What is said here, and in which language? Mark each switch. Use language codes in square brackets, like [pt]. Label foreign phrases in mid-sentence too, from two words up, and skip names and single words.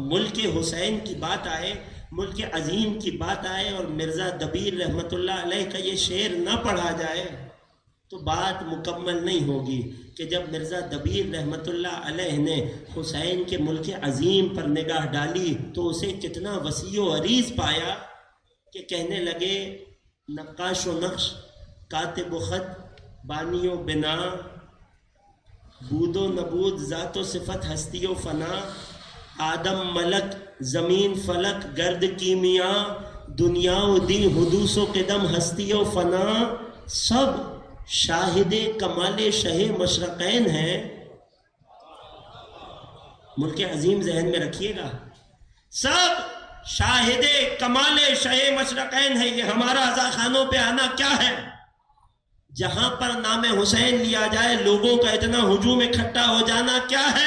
[ur] ملک حسین کی بات آئے، ملک عظیم کی بات آئے اور مرزا دبیر [ar] رحمت اللہ علیہ [ur] کا یہ شعر نہ پڑھا جائے تو بات مکمل نہیں ہوگی کہ جب مرزا دبیر [ar] رحمت اللہ علیہ [ur] نے حسین کے ملک عظیم پر نگاہ ڈالی تو اسے کتنا وسیع و عریض پایا کہ کہنے لگے نقاش و نقش، کاتب و خط، بانی و بنا، بود و نبود، ذات و صفت، ہستی و فنا، آدم ملک، زمین فلک، گرد کیمیا، دنیا و دی، حدوث و قدم، ہستی و فنا، سب شاہد کمال شہ مشرقین ہیں۔ ملک عظیم ذہن میں رکھیے گا، سب شاہد کمال شہ مشرقین ہے۔ یہ ہمارا رضا خانوں پہ آنا کیا ہے؟ جہاں پر نام حسین لیا جائے لوگوں کا اتنا ہجوم اکٹھا ہو جانا کیا ہے؟